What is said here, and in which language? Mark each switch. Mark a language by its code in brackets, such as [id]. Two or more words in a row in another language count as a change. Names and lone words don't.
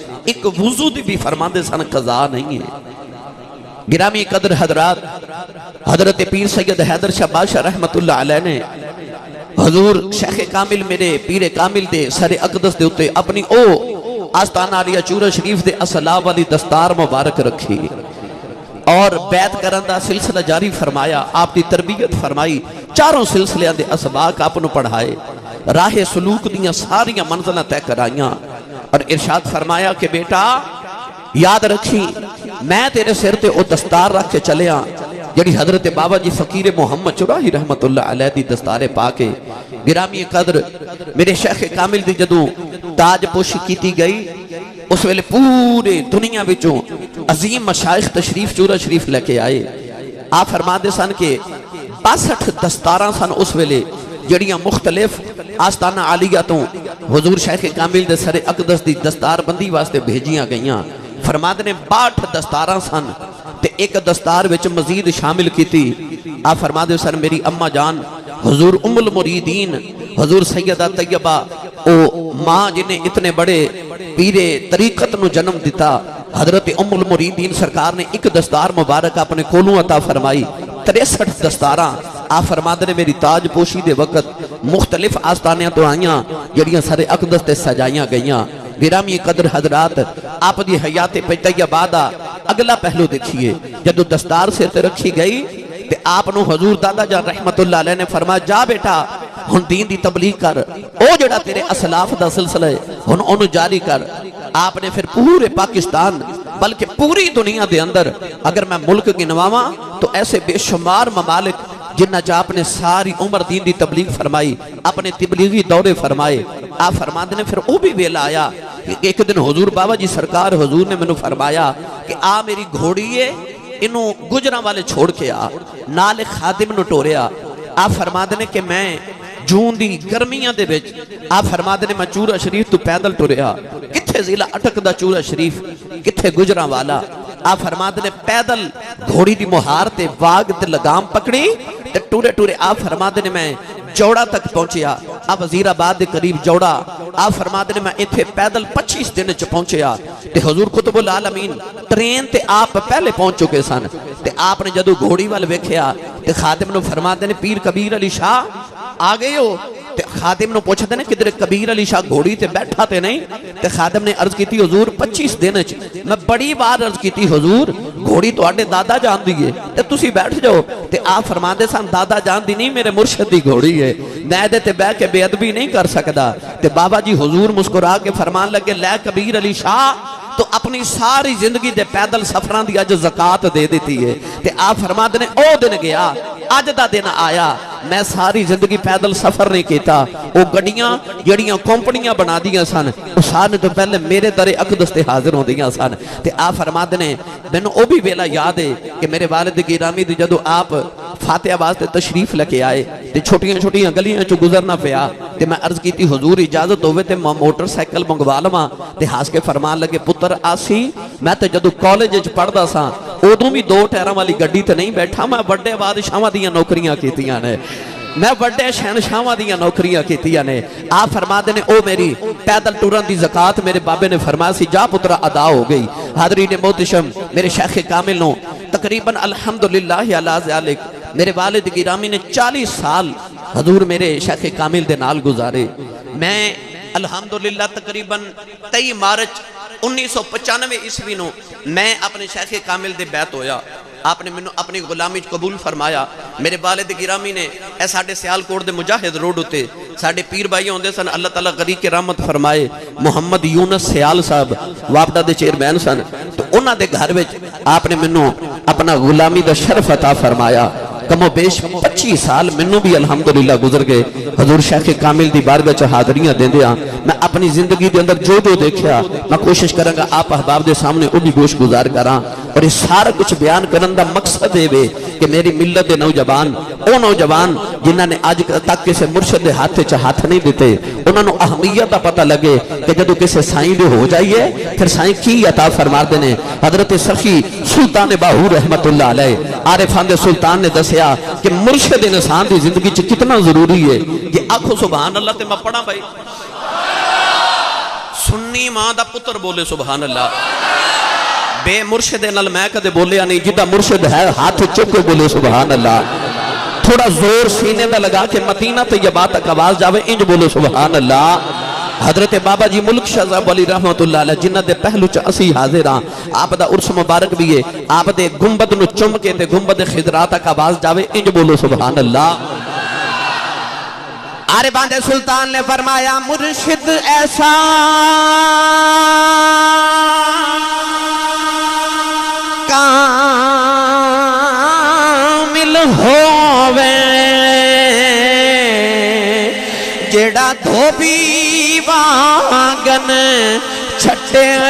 [pa] ایک وضو دی بھی فرماندے سن قضا نہیں ہے. گرامی قدر حضرات حضرت پیر سید حیدر شاہ بادشاہ رحمت اللہ علیہ نے حضور شیخ کامل میرے پیر کامل دے سر اقدس دے اتے اپنی او آستانہ علیہ چورہ شریف دے اصلاح والی دستار مبارک رکھی اور بیعت کرندہ سلسلہ جاری فرمایا. آپ دی تربیت فرمائی. چاروں سلسلے دے اسباق آپ نے پڑھائے. راہ سلوک دیاں ساریاں منزلیں طے کرائیاں اور ارشاد فرمایا کہ بیٹا یاد رکھی میں تیرے سر تے او دستار رکھ کے چلیا جڑی حضرت بابا جی فقیر محمد چراہی رحمت اللہ علیہ دی دستار پاکے. گرامی قدر میرے شیخ کامل دی جدوں تاج پوشی کیتی گئی اس ویلے پورے دنیا بچوں عظیم مشائخ تشریف چورہ شریف لے کے آئے. آپ فرماندے سن کہ 62 دستاراں سن اس ویلے جڑیاں مختلف آستانہ عالیہ تو حضور شیخ کامل دے سر اقدس دی دستار بندی واسطے بھیجیاں گئیاں. فرماندے نے 62 دستاراں سن تے ایک دستار وچ مزید شامل کیتی. آپ فرماندے سن میری اماں جان حضور ام المریدین حضور سیدہ طیبہ او ماں جنہیں اتنے بڑے پیر طریقت نو جنم دیتا حضرت ام المریدین سرکار نے ایک دستار مبارک اپنے کولوں عطا فرمائی. 63 دستاراں آپ فرماندے نے میری تاج پوشی دے وقت مختلف آستانیاں تو آئیاں جڑیاں سارے اقدس تے سجائیاں گئیاں. گرامی قدر حضرات آپ دی حیات طیبہ اگلا پہلو دیکھیے. جدو دستار سے تے رکھی گئی تے آپ نو حضور دادا جان رحمت اللہ علیہ نے فرمایا جا بیٹا ہن دین دی تبلیغ کر او جڑا تیرے اسلاف دا سلسلہ ہے ہن اونوں جاری کر. آپ نے پھر پورے پاکستان بلکہ پوری دنیا دے اندر اگر میں ملک گنواواں تو ایسے بے شمار ممالک جنہ جا اپنے ساری عمر دین دی تبلیغ فرمائی اپنے تبلیغی دورے فرمائے. آپ فرماندے نے پھر او بھی ویلا آیا کہ ایک دن حضور بابا جی سرکار حضور نے منو فرمایا کہ آ میری گھوڑی ہے انہوں گجراں والے چھوڑ کے آ نال خادم نو ٹوریا. آپ فرماندے نے کہ میں جون دی گرمیاں دے وچ آپ فرماندے نے میں چورہ شریف تو پیدل ٹوریا. کتھے ضلع اٹک دا چورہ شریف کتھے گجراں والا. آپ فرماندے نے پیدل گھوڑی دی مہار تے واگ تے لگام پکڑی تے ٹورے ٹورے آپ فرماندے نے میں جوڑا تک پہنچیا. آپ وزیر آباد دے قریب جوڑا. آپ فرماندے نے میں ایتھے پیدل 25 دن چ پہنچیا تے حضور قطب العالمین ٹرین تے آپ پہلے پہنچ چکے سن. تے آپ نے جدو گھوڑی وال ویکھیا تے خادم نو فرماندے نے پیر کبیر علی شاہ آ گئے ہو. تے خادم نو [ur] پوچھتے ہیں [pa] کدھر کبیر علی شاہ گھوڑی تے بیٹھا تے نہیں. تے خادم نے عرض کیتی حضور 25 دن میں بڑی بار عرض کیتی حضور گھوڑی تو آڈے دادا جان دیئے تے تسی بیٹھ جاؤ. تے آپ فرماندے سن دادا جان دی نہیں میرے مرشد دی گھوڑی ہے میں دے تے بے کے بے ادبی نہیں کر سکتا. تے بابا جی حضور مسکرا کے فرمان لگے لے کبیر علی شاہ تو اپنی ساری زندگی دے پیدل سفران دی اج زکاة دے دیتی ہے. تے آپ فرماندے نے او دن گیا اج دا دن آیا میں ساری زندگی پیدل سفر نہیں کیتا. او گڑیاں جڑیاں کمپنیاں بنا دیاں سن او سارے تو پہلے میرے در اقدس تے حاضر ہو دیاں سن. تے آپ فرماندے نے مینوں او بھی ویلا یاد ہے کہ میرے والد گرامی دی جدو آپ فاتحہ واسطے تشریف لے کے آئے تے چھوٹیاں چھوٹیاں گلیاں چوں گزرنا پیا تے میں عرض کیتی حضور اجازت ہوئے تے موٹر سائیکل منگوا لواں. تے ہاس کے فرمان لگے پتر آسی میں تے جدو کالج وچ پڑھدا ساں ادوں بھی 2 ٹائراں والی گڈی تے نہیں بیٹھا میں بڑے بادشاہاں دیاں نوکریاں کیتیاں نے میں بڑے شہنشاہاں دیاں نوکریاں کیتیاں نے. آپ فرماندے نے او میری پیدل ٹورن دی زکاة میرے بابے نے فرمایا سی جا پترا ادا ہو گئی. حاضرین محتشم میرے شیخ کامل نو تقریباً [ar] الحمدللہ علی ذالک [pa] میرے والد گرامی نے 40 سال حضور میرے شیخ کامل دے نال گزارے. میں الحمدللہ تقریباً 23 مارچ 1995 عیسوی نو میں اپنے شیخ کامل دے بیعت ہویا. آپ نے منو اپنی غلامی قبول فرمایا. میرے والد گرامی نے اے ساڑھے سیال کوٹ دے مجاہد روڈ ہوتے ساڑھے پیر بھائی ہوندے سن اللہ تعالیٰ غریق کے رحمت فرمائے محمد یونس سیال صاحب وابدہ دے چیئرمین سن تو انہاں دے گھر وچ آپ نے منوں اپنا غلامی دا شرف عطا فرمایا کم و بیش 25 سال منوں بھی الحمدللہ گزر گئے حضور شیخ کامل دی بارگاہ چ حاضریاں دیندے ہاں میں اپنی زندگی دے اندر جو دیکھیا [ur] میں کوشش کروں گا [pa] آپ احباب دے سامنے وہ بھی گوش گزار کراں اور یہ سارا کچھ بیان کرن دا مقصد ہے کہ میری ملت دے نوجوان او نوجوان جنہاں نے آج تک کسے مرشد دے ہاتھ چ ہاتھ نہیں دیتے انہاں نو اہمیت دا پتہ لگے کہ جدو کسے سائیں دے ہو جائیے پھر سائیں کی عطا فرما دینے حضرت سخی سلطان باہور رحمت اللہ علیہ عارفان دے سلطان نے دسیا کہ مرشد انسان دی زندگی چ کتنا ضروری ہے کہ آنکھو سبحان اللہ تے میں پڑھا بھائی سنی ماں دا پتر بولے سبحان اللہ بے مرشد نال میں کدے بولیا نہیں جدہ مرشد ہے ہاتھ چکے بولے سبحان اللہ تھوڑا زور سینے دا لگا کے مدینہ طیبہ تک آواز جاوے انج بولے سبحان اللہ حضرت بابا جی ملک شہزاب علی رحمت اللہ علیہ جنہ دے پہلو چا اسی حاضر ہاں آپ دا عرص مبارک بھی ہے آپ دے گنبد نو چم کے تے گنبد خضرا تک آواز جاوے انج بولو سبحان اللہ عارفان دے سلطان نے فرمایا مرشد ایسا کامل ہووے جیڑا دھوبی واگن چھٹے